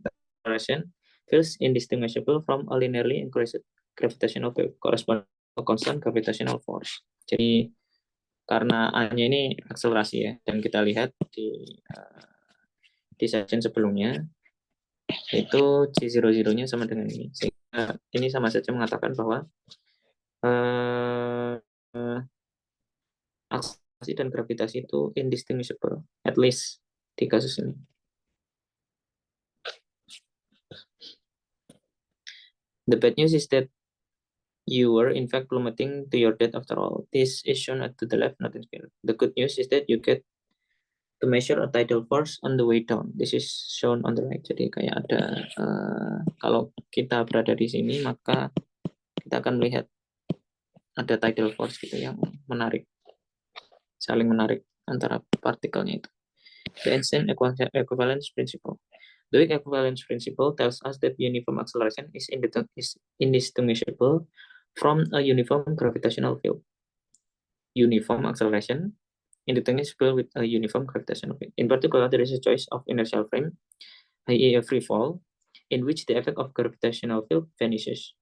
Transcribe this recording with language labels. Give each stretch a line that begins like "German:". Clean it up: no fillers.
English: The acceleration feels indistinguishable from a linearly increased gravitational wave corresponding to a constant gravitational force.
Indonesian: Jadi karena A-nya ini akselerasi ya, dan kita lihat di section sebelumnya itu G00-nya sama dengan ini. Sehingga ini sama saja mengatakan bahwa eh, akselerasi dan gravitasi itu indistinguishable,
English: at least
Indonesian: di kasus ini.
English: The bad news is that you were in fact plummeting to your death after all. This is shown to the left, not in scale. The good news is that you get to measure a tidal force on the way down. This is shown on the right.
Indonesian: Jadi kayak ada kalau kita berada di sini maka kita akan melihat ada tidal force gitu yang menarik, saling menarik antara partikelnya itu.
English: The Einstein equivalence principle. The weak equivalence principle tells us that uniform acceleration is indistinguishable from a uniform gravitational field. Uniform acceleration indistinguishable with a uniform gravitational field. In particular, there is a choice of inertial frame, i.e. a free fall, in which the effect of gravitational field vanishes.